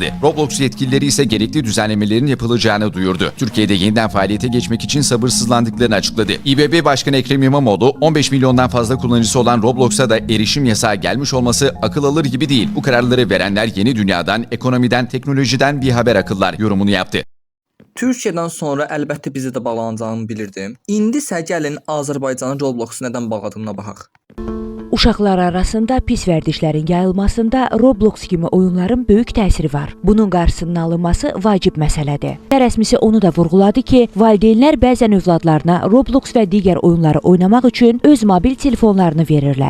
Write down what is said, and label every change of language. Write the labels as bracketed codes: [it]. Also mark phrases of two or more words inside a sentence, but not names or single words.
[tr] Roblox yetkilileri ise gerekli düzenlemelerin yapılacağını duyurdu. Türkiye'de yeniden faaliyete geçmek için sabırsızlandıklarını açıkladı. İBB Başkanı Ekrem İmamoğlu, 15 milyondan fazla kullanıcısı olan Roblox'a da erişim yasağı gelmiş olması akıl alır gibi değil. Bu kararları verenler yeni dünyadan, ekonomiden, teknolojiden bir haber akıllar yorumunu yaptı. [az] Türkiyədən sonra əlbəttə bizi də bağlanacağını bilirdim. İndi isə gəlin Azərbaycanın Robloxu nədən bağladığına baxaq. Uşaqlar arasında pis vərdişlərin yayılmasında Roblox kimi oyunların böyük təsiri var. Bunun qarşısının alınması vacib məsələdir. Rəsmisi onu da vurğuladı ki, valideynlər bəzən övladlarına Roblox və digər oyunları oynamaq üçün öz mobil telefonlarını verirlər.